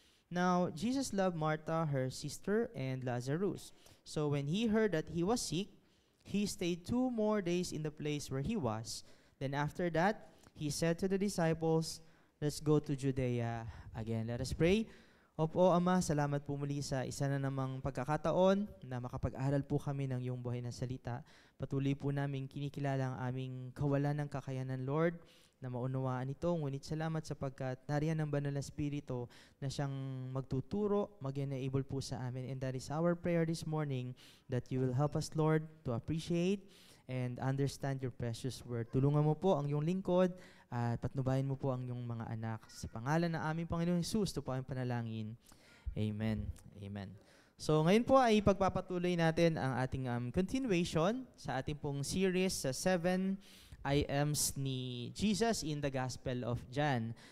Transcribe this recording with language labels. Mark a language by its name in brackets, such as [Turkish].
[English] Now Jesus loved Martha, her sister, and Lazarus. So when he heard that he was sick, he stayed 2 more days in the place where he was. Then after that, he said to the disciples, 'Let's go to Judea again.'" Let us pray. [Filipino] Opo, Ama, salamat po muli sa isa na namang pagkakataon na makapag-aral po kami ng iyong buhay na salita. Patuloy po namin kinikilala ang aming kawalan ng kakayanan, Lord, na maunawaan ito. Ngunit salamat sapagkat nariyan ng Banal na Espiritu na siyang magtuturo, mag-enable po sa amin. [English] And that is our prayer this morning, that you will help us, Lord, to appreciate and understand your precious word. [Filipino] Tulungan mo po ang iyong lingkod at patnubayan mo po ang iyong mga anak. Sa pangalan ng aming Panginoong Hesus, ito po ang panalangin. Amen. Amen. So ngayon po ay pagpapatuloy natin ang ating continuation sa ating pong series sa 7 I ams ni Jesus [English] in the Gospel of John.